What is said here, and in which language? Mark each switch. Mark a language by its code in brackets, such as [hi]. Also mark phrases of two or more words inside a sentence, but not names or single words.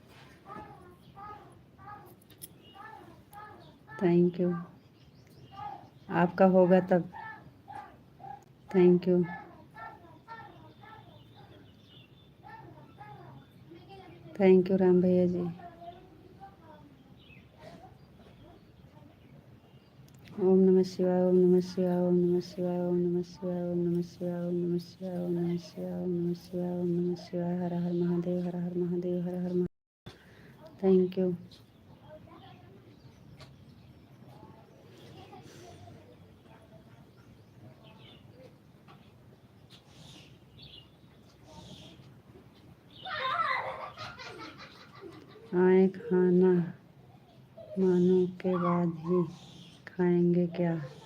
[en] thank you. [hi] आपका होगा तब। [en] thank you. thank you [hi] राम भैया जी। [sa] ओम नमः शिवाय ओम नमः शिवाय ओम नमः शिवाय ओम नमः शिवाय ओम नमः शिवाय ओम नमः शिवाय ओम नमः शिवाय ओम नमः शिवाय ओम नमः शिवाय हर हर महादेव हर हर महादेव हर हर महादेव। [en] thank you. [hi] आए खाना मानो के बाद ही खाएंगे क्या?